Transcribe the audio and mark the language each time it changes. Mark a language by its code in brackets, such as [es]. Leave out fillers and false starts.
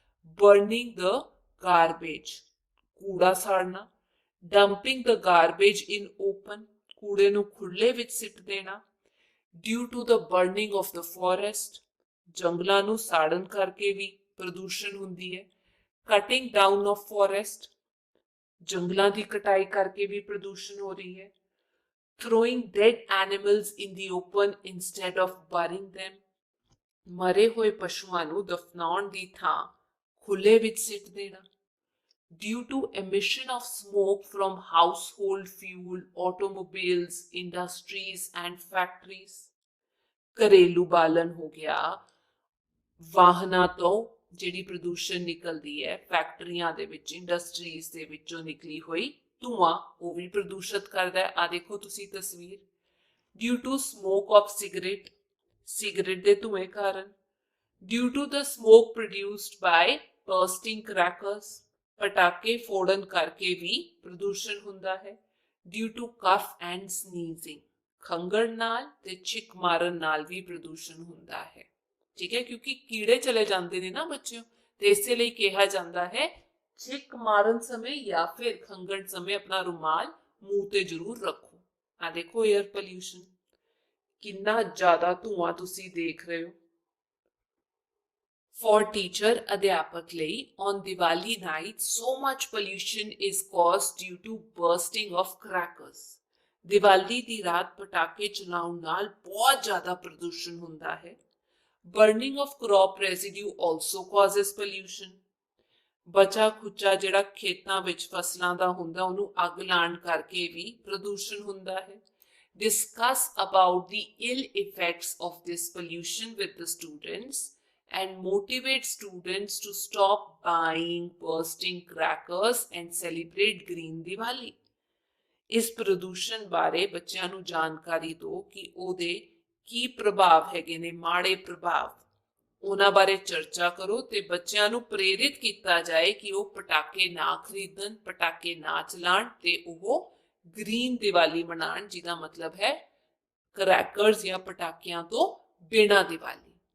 [en] burning the garbage, [pa] ਕੂੜਾ ਸਾੜਨਾ। [en] dumping the garbage in open, [pa] ਕੂੜੇ ਨੂੰ ਖੁੱਲੇ ਵਿੱਚ ਸਿੱਟ ਦੇਣਾ। [en] due to the burning of the forest, [pa] ਜੰਗਲਾਂ ਨੂੰ ਸਾੜਨ ਕਰਕੇ ਵੀ ਪ੍ਰਦੂਸ਼ਣ ਹੁੰਦੀ ਹੈ। [en] cutting down of forest, [pa] ਜੰਗਲਾਂ ਦੀ ਕਟਾਈ ਕਰਕੇ ਵੀ ਪ੍ਰਦੂਸ਼ਣ ਹੋ ਰਹੀ ਹੈ। [en] throwing dead animals in the open instead of burying them, [pa] ਮਰੇ ਹੋਏ ਪਸ਼ੂਆਂ ਨੂੰ ਦਫਨਾਉਣ ਦੀ ਥਾਂ ਖੁੱਲੇ ਵਿੱਚ ਸਿੱਟ ਦੇਣਾ। [en] due to emission of smoke from household fuel, automobiles, industries and factories, [pa] ਘਰੇਲੂ ਬਾਲਣ ਹੋ ਗਿਆ, ਵਾਹਨਾਂ ਤੋਂ ਜਿਹੜੀ ਪ੍ਰਦੂਸ਼ਣ ਨਿਕਲਦੀ ਹੈ, ਫੈਕਟਰੀਆਂ ਦੇ ਵਿੱਚ, ਇੰਡਸਟਰੀਜ਼ ਦੇ ਵਿੱਚੋਂ ਨਿਕਲੀ ਹੋਈ ਧੂਆਂ, ਉਹ ਵੀ ਪ੍ਰਦੂਸ਼ਿਤ ਕਰਦਾ ਹੈ। ਆ ਦੇਖੋ ਤੁਸੀਂ ਤਸਵੀਰ। [en] due to smoke of cigarette, [pa] cigarette ਦੇ ਧੂਏ ਕਾਰਨ। [en] due to the smoke produced by bursting crackers, [pa] ਪਟਾਕੇ ਫੋੜਨ ਕਰਕੇ ਵੀ ਪ੍ਰਦੂਸ਼ਣ ਹੁੰਦਾ ਹੈ। [en] due to cough and sneezing, [pa] ਖੰਘਣ ਨਾਲ ਤੇ ਛਿੱਕ ਮਾਰਨ ਨਾਲ ਵੀ ਪ੍ਰਦੂਸ਼ਣ ਹੁੰਦਾ ਹੈ। ਠੀਕ ਹੈ, ਕਿਉਂਕਿ ਕੀੜੇ ਚਲੇ ਜਾਂਦੇ ਨੇ ਨਾ ਬੱਚਿਓ, ਤੇ ਇਸੇ ਲਈ ਕਿਹਾ ਜਾਂਦਾ ਹੈ ਛਿੱਕ ਮਾਰਨ ਸਮੇਂ ਜਾਂ ਫਿਰ ਖੰਘਣ ਸਮੇਂ ਆਪਣਾ ਰੁਮਾਲ ਮੂੰਹ ਤੇ ਜ਼ਰੂਰ ਰੱਖੋ। ਆ ਦੇਖੋ 에ਅਰ ਪੋਲਿਊਸ਼ਨ, ਕਿੰਨਾ ਜ਼ਿਆਦਾ ਧੂਆਂ ਤੁਸੀਂ ਦੇਖ ਰਹੇ ਹੋ। [en] For teacher, [pa] ਅਧਿਆਪਕ ਲਈ [en] on Diwali night so much pollution is caused due to bursting of crackers. [pa] Diwali ਦੀ ਰਾਤ ਪਟਾਕੇ ਚਲਾਉਣ ਨਾਲ ਬਹੁਤ ਜ਼ਿਆਦਾ ਪ੍ਰਦੂਸ਼ਣ ਹੁੰਦਾ ਹੈ। [en] burning of crop residue also causes pollution. [pa] ਬਚਾ ਖੁਚਾ ਜਿਹੜਾ ਖੇਤਾਂ ਵਿੱਚ ਫਸਲਾਂ ਦਾ ਹੁੰਦਾ ਉਹਨੂੰ ਅੱਗ ਲਾਉਣ ਕਰਕੇ ਵੀ ਪ੍ਰਦੂਸ਼ਣ ਹੁੰਦਾ ਹੈ। [en] Discuss about the ill effects of this pollution with the students and motivate students to stop buying, bursting crackers and celebrate Green Diwali. [pa] ਇਸ ਪ੍ਰਦੂਸ਼ਣ ਬਾਰੇ ਬੱਚਿਆਂ ਨੂੰ ਜਾਣਕਾਰੀ ਦਿਓ ਕਿ ਉਹਦੇ ਕੀ ਪ੍ਰਭਾਵ ਹੈਗੇ ਨੇ, ਮਾੜੇ ਪ੍ਰਭਾਵ, ਉਹਨਾਂ ਬਾਰੇ ਚਰਚਾ ਕਰੋ ਤੇ ਬੱਚਿਆਂ ਨੂੰ ਪ੍ਰੇਰਿਤ ਕੀਤਾ ਜਾਏ ਕਿ ਉਹ ਪਟਾਕੇ ਨਾ ਖਰੀਦਣ, ਪਟਾਕੇ ਨਾ ਚਲਾਉਣ ਤੇ ਉਹ ਗ੍ਰੀਨ ਦੀਵਾਲੀ ਮਨਾਉਣ, ਜਿਹਦਾ ਮਤਲਬ ਹੈ ਕਰੈਕਰਸ ਜਾਂ ਪਟਾਕਿਆਂ ਤੋਂ ਬਿਨਾਂ ਦੀਵਾਲੀ।